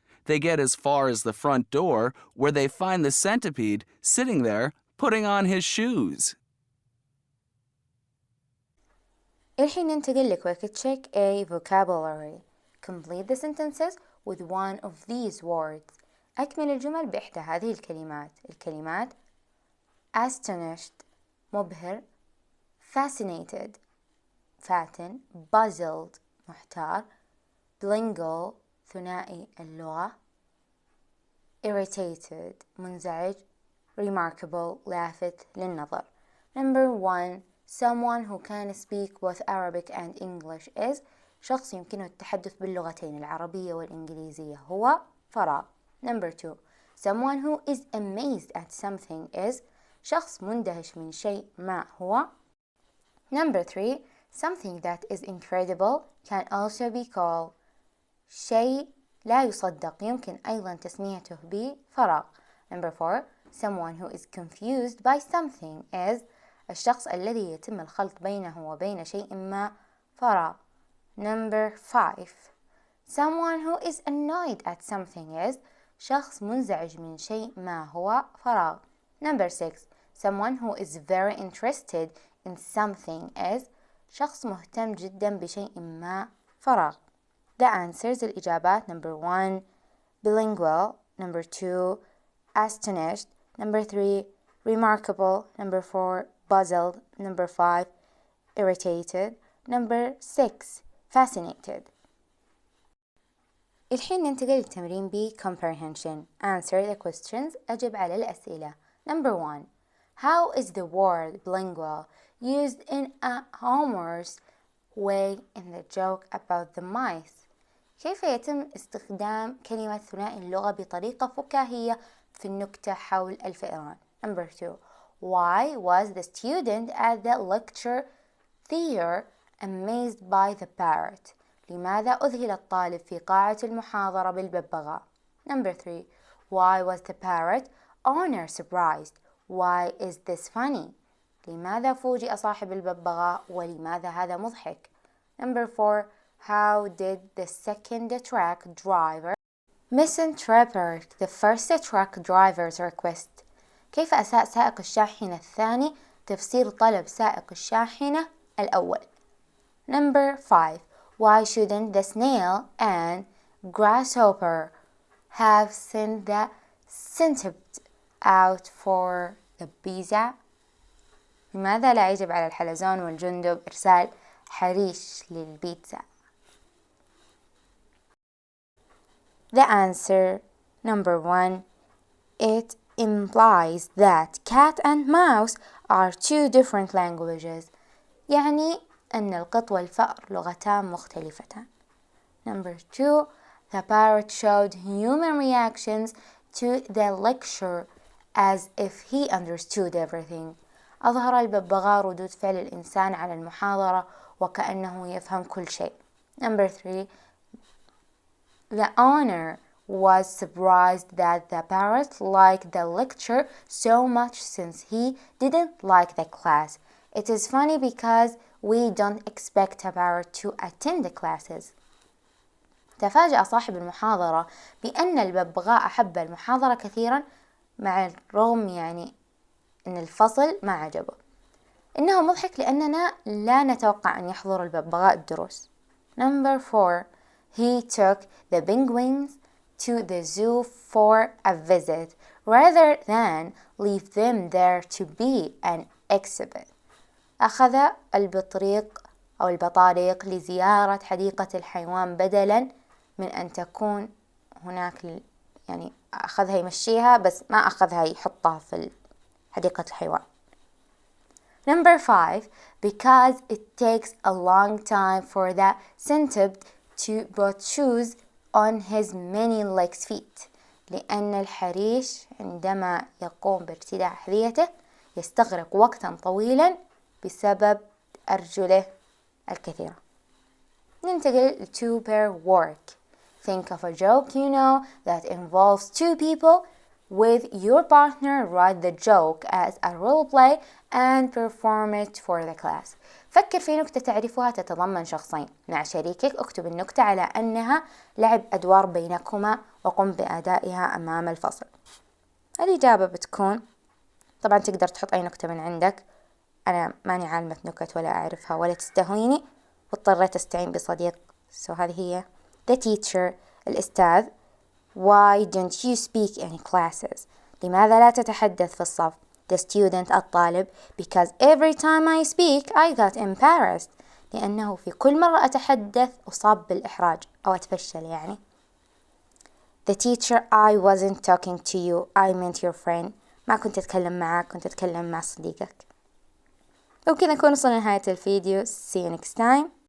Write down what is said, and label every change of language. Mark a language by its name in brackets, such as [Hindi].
[English] They get as far as the front door, where they find the centipede sitting there putting on his shoes. [Arabic] الحين ننتقل [English] لquick check A vocabulary. Complete the sentences with one of these words. [Arabic] أكمل الجمل بإحدى هذه الكلمات. الكلمات astonished مبهر، fascinated فاتن، puzzled محتار، bilingual ثنائي اللغة، irritated منزعج، remarkable لافت للنظر. [English] Number 1, someone who can speak both Arabic and English is [Arabic] شخص يمكنه التحدث باللغتين العربية والإنجليزية هو فراغ. [English] Number 2. Someone who is amazed at something is [Arabic] شخص مندهش من شيء ما هو. [English] Number 3. Something that is incredible can also be called [Arabic] شيء لا يصدق يمكن أيضا تسميته بفراغ. [English] Number 4. Someone who is confused by something is [Arabic] الشخص الذي يتم الخلط بينه وبين شيء ما فراغ. [English] Number 5. Someone who is annoyed at something is [Arabic] شخص منزعج من شيء ما هو فراغ. [English] Number 6. Someone who is very interested in something is [Arabic] شخص مهتم جدا بشيء ما فراغ. [English] The answers [Arabic] الإجابات: [English] Number 1 bilingual, Number 2 astonished, Number 3 remarkable, Number 4 puzzled, Number 5 irritated, Number 6 fascinated. [Arabic] الحين ننتقل للتمرين ب Comprehension. [English] Answer the questions. [Arabic] أجب على الأسئلة. [English] Number 1. How is the word bilingual used in a humorous way in the joke about the mice? [Arabic] كيف يتم استخدام كلمة ثنائي اللغة بطريقة فكاهية في النكتة حول الفئران؟ [English] Number 2. Why was the student at the lecture theater amazed by the parrot? [Arabic] لماذا أذهل الطالب في قاعة المحاضرة بالببغاء؟ [English] Number 3. Why was the parrot owner surprised? Why is this funny? [Arabic] لماذا فوجئ صاحب الببغاء ولماذا هذا مضحك؟ [English] Number 4. How did the second truck driver misinterpret the first truck driver's request? [Arabic] كيف أساء سائق الشاحنة الثاني تفسير طلب سائق الشاحنة الأول؟ [English] Number 5. Why shouldn't the snail and grasshopper have sent the centipede out for the pizza? [Arabic] لماذا لا يجب على الحلزون والجندب إرسال حريش للبيتزا؟ [English] The answer, Number 1. It implies that cat and mouse are two different languages. [Arabic] يعني أن القط والفأر لغتان مختلفتان. [English] Number 2. The parrot showed human reactions to the lecture as if he understood everything. [Arabic] أظهر الببغاء ردود فعل الإنسان على المحاضرة وكأنه يفهم كل شيء. [English] Number 3. The owner was surprised that the parrot liked the lecture so much since he didn't like the class. It is funny because we don't expect a parrot to attend the classes. [Arabic] تفاجأ صاحب المحاضرة بأن الببغاء أحب المحاضرة كثيرا مع الرغم يعني أن الفصل ما عجبه. إنه مضحك لأننا لا نتوقع أن يحضر الببغاء الدروس. [English] Number 4. He took the penguins to the zoo for a visit rather than leave them there to be an exhibit. [Arabic] أخذ البطريق أو البطاريق لزيارة حديقة الحيوان بدلا من أن تكون هناك يعني أخذها يمشيها بس ما أخذها يحطها في حديقة الحيوان. [English] Number 5. Because it takes a long time for the centipede to put shoes on his many legs feet. [Arabic] لأن الحريش عندما يقوم بارتداء أحذيته يستغرق وقتا طويلا بسبب أرجله الكثيرة. ننتقل [English] to pair work. Think of a joke you know that involves two people. With your partner, write the joke as a role play and perform it for the class. [Arabic] فكر في نكتة تعرفها تتضمن شخصين. مع شريكك اكتب النكتة على أنها لعب أدوار بينكما وقم بأدائها أمام الفصل. الإجابة بتكون طبعا تقدر تحط أي نكتة من عندك. أنا ماني عالمة نكت ولا أعرفها ولا تستهويني واضطريت أستعين بصديق. هذه هي [English] the teacher [Arabic] الأستاذ. [English] Why don't you speak in classes? [Arabic] لماذا لا تتحدث في الصف؟ [English] The student [Arabic] الطالب. [English] Because every time I speak I got embarrassed. [Arabic] لأنه في كل مرة أتحدث أصاب بالإحراج أو أتفشل يعني. [English] The teacher I wasn't talking to you I meant your friend. [Arabic] ما كنت أتكلم معك كنت أتكلم مع صديقك. وبكذا نكون وصلنا لنهاية الفيديو. [English] See you next time.